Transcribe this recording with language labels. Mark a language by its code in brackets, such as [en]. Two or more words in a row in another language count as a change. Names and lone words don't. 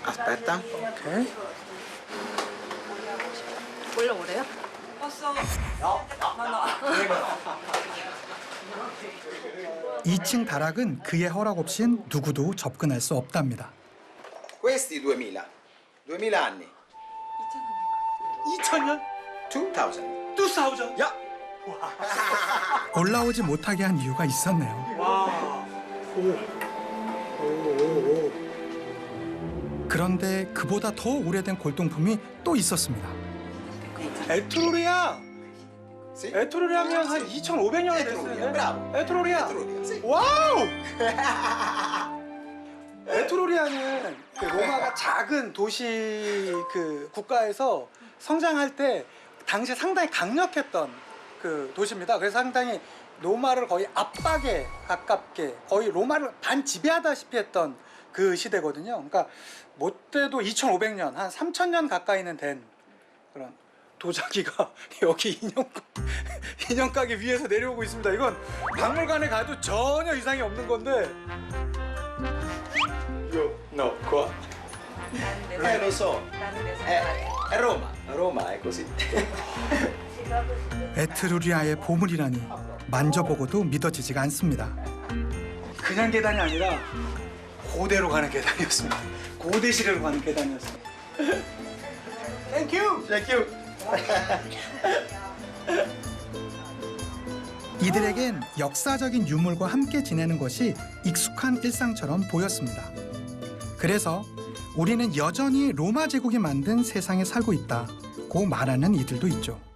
[it] Aspetta. [ko] 오케이. 올라오래요? [it] posso? No, no. [ko] 2층 다락은 그의 허락 없인 누구도 접근할 수 없답니다. [it] Questi 2000. 2000 anni. [ko] 2000년? [it] 2000. [ko] 2000? Ya. 올라오지 못하게 한 이유가 있었네요. 와. 오. 그런데 그보다 더 오래된 골동품이 또 있었습니다. 에트루리아. [it] Sì. [ko] 에트루리아면 한 2,500년이 [it] Etruria, [ko] 됐었는데. [it] bravo. [ko] 에트루리아. [it] Etruria, sì. [ko] 와우! 에트루리아는 그 로마가 작은 도시 그 국가에서 성장할 때 당시에 상당히 강력했던 그 도시입니다. 그래서 상당히 로마를 거의 압박에 가깝게 거의 로마를 반지배하다시피 했던 그 시대거든요. 그러니까 못돼도 2,500년, 한 3,000년 가까이는 된 그런 도자기가 여기 인형 가게 위에서 내려오고 있습니다. 이건 박물관에 가도 전혀 이상이 없는 건데. [it] No, qua. Lo so. È Roma. Roma è così. [ko] 에트루리아의 보물이라니 만져보고도 믿어지지가 않습니다. 그냥 계단이 아니라 고대로 가는 계단이었습니다. 고대 시대로 가는 계단이었어요. 땡큐. [en] Thank you. [ko] 이들에겐 역사적인 유물과 함께 지내는 것이 익숙한 일상처럼 보였습니다. 그래서 우리는 여전히 로마 제국이 만든 세상에 살고 있다고 말하는 이들도 있죠.